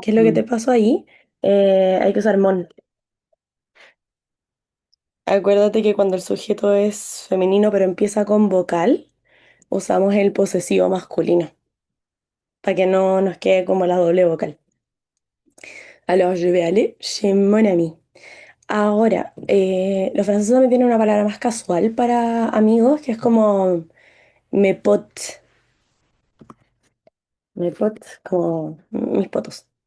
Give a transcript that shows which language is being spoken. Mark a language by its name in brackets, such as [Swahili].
[Spanish] ¿qué es lo que te [French] mon. [Spanish] pasó ahí? Hay que usar mon. Acuérdate que cuando el sujeto es femenino pero empieza con vocal, usamos el posesivo masculino, para que no nos quede como la doble vocal. [French] Alors, je vais aller chez mon ami. [Spanish] Ahora, los franceses también tienen una palabra más casual para amigos, que es como [French] mes potes, mes potes, [Spanish] como mis potos.